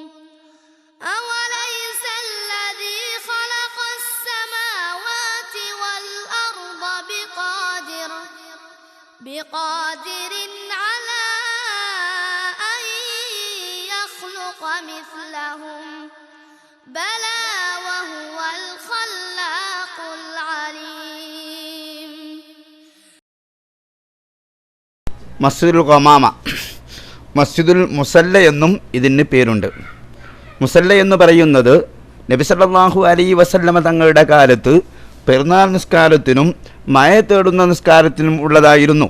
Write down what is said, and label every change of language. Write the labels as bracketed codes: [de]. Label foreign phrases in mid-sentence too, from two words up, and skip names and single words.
[ar] أوليس الذي خلق السماوات والأرض بقادر على أن يخلق مثلهم بلى وهو الخلاق العليم. [ml] മസ്ജിദുൽ ഖമാമ, മസ്ജിദുൽ മുസല്ല എന്നും ഇതിന് പേരുണ്ട്. മുസല്ല എന്ന് പറയുന്നത് നബി [ar] صلى الله عليه وسلم [ml] തങ്ങളുടെ കാലത്ത് പെരുന്നാൾ നിസ്കാരത്തിനും മഴ തേടുന്ന നിസ്കാരത്തിനും ഉള്ളതായിരുന്നു.